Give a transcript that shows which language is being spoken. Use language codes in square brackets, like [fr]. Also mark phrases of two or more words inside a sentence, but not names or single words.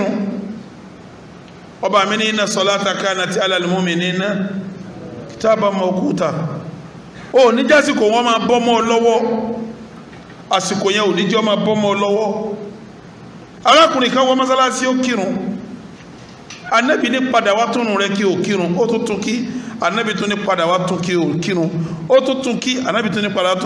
[yo] ọba mi ní [ar] إن الصلاة كانت على المؤمنين كتابا موقوتا [yo] ó níjásìkò wọn máa bọ́ mọ́ ọ lọ́wọ́ àsìkò yẹn ò ní jẹ́ ọ máa bọ́ mọ́ ọ lọ́wọ́ arákùnrin kan wọ mọ́sálásí ó kírun Ànábì ní padà wá túnú rẹ̀ kí ó kírun ó tún kí Ànábì tún ní padà wá tún kí ó kírun ó tún kí Ànábì tún ní padà wá tún